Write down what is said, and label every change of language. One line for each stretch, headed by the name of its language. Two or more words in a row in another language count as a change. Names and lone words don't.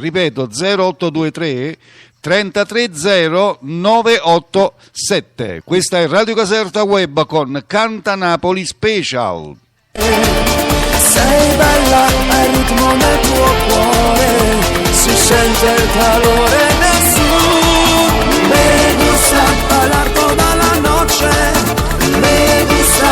Italian: Ripeto, 0823 33 0987. Questa è Radio Caserta Web con Canta Napoli Special. Sei bella, hai ritmo nel tuo cuore, si sente il calore del sud.
Spanish: Me gusta bailar toda la noche, me gusta